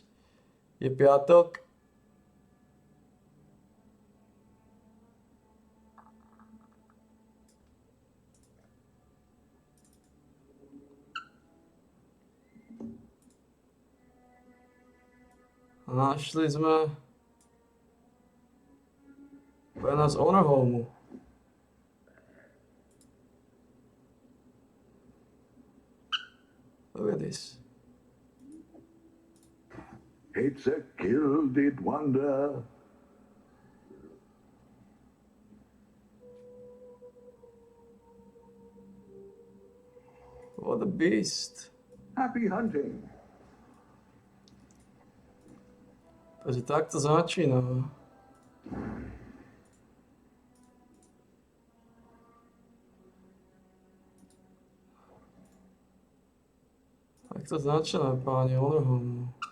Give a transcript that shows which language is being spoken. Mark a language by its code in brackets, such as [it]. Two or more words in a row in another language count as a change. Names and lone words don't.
[sk] Je piatok. Našli sme pre nás Honor Home. [en] Look at this. It's a gilded wonder. What a beast. Happy hunting. [sk] Takže takto začíname. Takto začíname, páni, Honor Home.